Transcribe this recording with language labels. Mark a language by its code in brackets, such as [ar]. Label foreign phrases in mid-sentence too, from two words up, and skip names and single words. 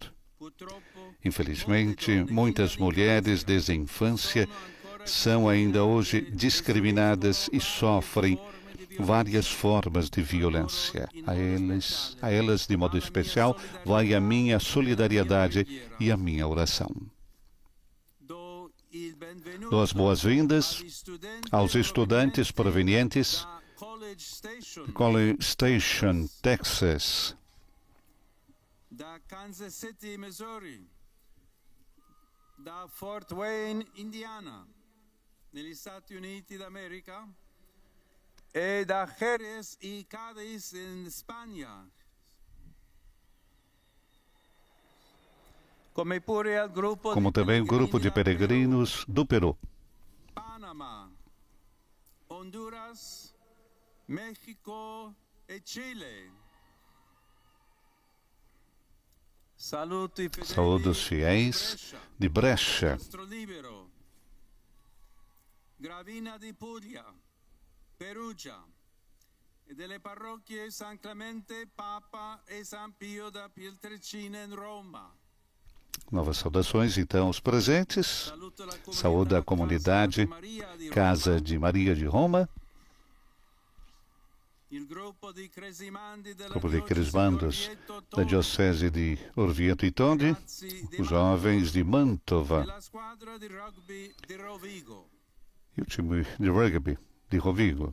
[pt] Infelizmente, muitas mulheres desde a infância são ainda hoje discriminadas e sofrem várias formas de violência. A elas, de modo especial, vai a minha solidariedade e a minha oração. Dou as boas-vindas aos estudantes provenientes de College Station, Texas, [it] da Kansas City, Missouri, da Fort Wayne, Indiana, negli Stati Uniti d'America, e da Jerez e Cádiz, in Spagna. [pt] como também o grupo de peregrinos do Peru, Panamá, Honduras, México e Chile. Saúdo os fiéis de Brecha, [it] Castro Libero, Gravina di Puglia, Perugia e delle parrocchie San Clemente Papa e San Pio da Pietrelcina em Roma. [pt] Novas saudações, então, aos presentes. Saúde a comunidade Casa de Maria de Roma. Grupo de crismandos da Diocese de Orvieto e Todi, os jovens de Mantova e o time de rugby de Rovigo.